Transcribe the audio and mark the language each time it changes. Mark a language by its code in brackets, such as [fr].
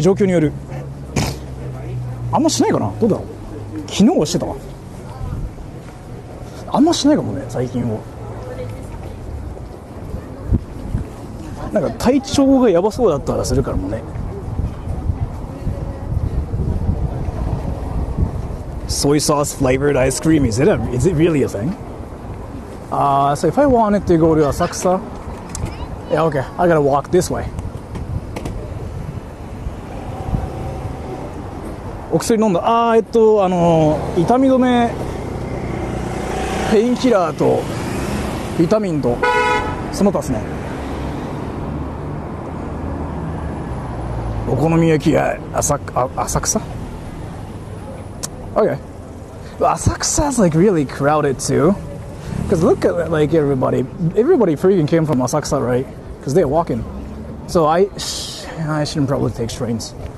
[ja] 状況による。あんましないかな。どうだろう。昨日はしてたわ。あんましないかもね、最近は。なんか体調がやばそうだったらするからもね。 [en] Soy sauce flavored ice cream, is it really a thing? So if I wanted to go to Asakusa, yeah, okay, I gotta walk this way. [ja] お薬飲んだ。痛み止め、ペインキラーとビタミンとその他ですね。お好み焼き屋浅草 Okay. [en] Well, Asakusa's really crowded too. Because look at everybody freaking came from Asakusa, right? Because they're walking. So I shouldn't probably take trains.